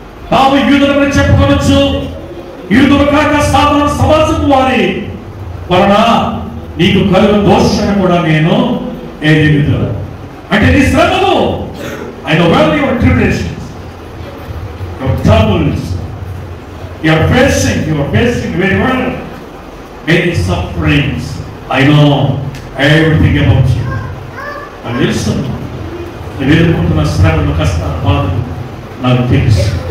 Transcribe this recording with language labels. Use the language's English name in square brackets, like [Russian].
[Telugu] తాము యూదులని చెప్పుకోవచ్చు. యూదులు కాక సాధారణ సమాజం వారి వలన నీకు కలుగు దోషాన్ని కూడా నేను ఏది అంటే నీ శ్రమలు [English] I know well your tribulations, your troubles, you are facing very well many sufferings. I know everything about you. And listen, [Telugu] నేను ఎదుర్కొంటున్న శ్రమలు, కష్టాలు, బాధలు నాకు తెలుసు.